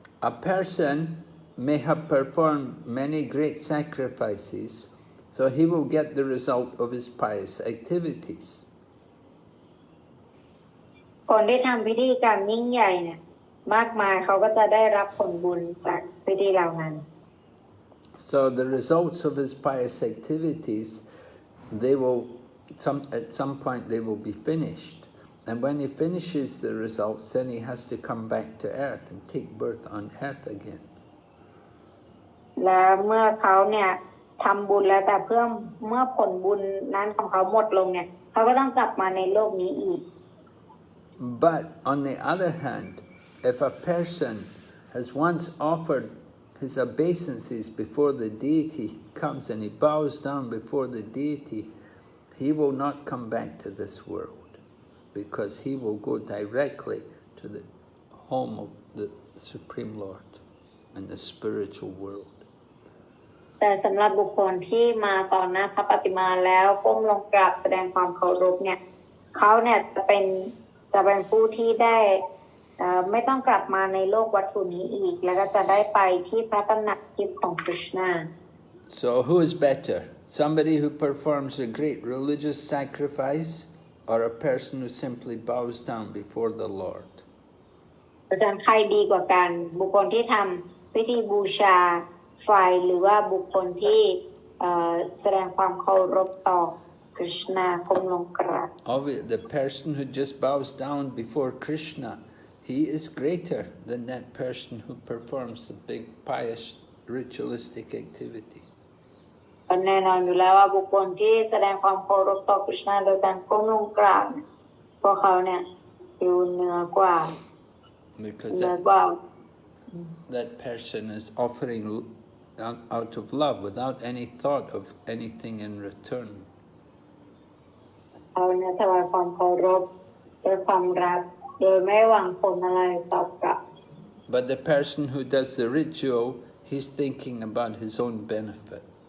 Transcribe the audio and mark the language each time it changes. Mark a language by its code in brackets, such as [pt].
[en] A person may have performed many great sacrifices, so he will get the result of his pious activities. [th] คนที่ทำพิธีกรรมยิ่งใหญ่เนี่ยมากมายเขาก็จะได้รับผลบุญจากพิธีเหล่านั้น [en] So the results of his pious activities, at some point they will be finished. And when he finishes the results, then he has to come back to earth and take birth on earth again. [th] และเมื่อเขาเนี่ยทำบุญแล้วแต่เมื่อผลบุญนั้นของเขาหมดลงเนี่ยเขาก็ต้องกลับมาในโลกนี้อีก [en] But on the other hand, if a person has once offered his obeisances before the deity comes and he bows down before the deity, he will not come back to this world because he will go directly to the home of the Supreme Lord and the spiritual world. [th] แต่สำหรับบุคคลที่มาต่อหน้าพระปฏิมาแล้วก้มลงกราบแสดงความเคารพเนี่ยเขาเนี่ยจะเป็นผู้ที่ได้ไม่ต้องกลับมาในโลกวัตถุนี้อีกแล้วก็จะได้ไปที่พระตำหนักทิพย์ของกฤษณะ [en] So who is better, somebody who performs a great religious sacrifice or a person who simply bows down before the Lord? [th] อาจารย์ใครดีกว่ากันบุคคลที่ทำพิธีบูชาไฟหรือว่าบุคคลที่แสดงความเคารพต่อคริชนาก้มลงกราบ [en] The person who just bows down before Krishna, he is greater than that person who performs a big pious ritualistic activity. [th] แน่นอนอยู่แล้วว่าบุคคลที่แสดงความเคารพต่อคริชนาโดยการก้มลงกราบพวกเขาเนี่ยอยู่เหนือกว่า [en] Because that person is offering out of love without any thought of anything in return. [th] เขาเนี่ยถวายความเคารพด้วยความรักโดยไม่หวังผลอะไรตอบกลับ [en] But the person who does the ritual, he's thinking about his own benefit.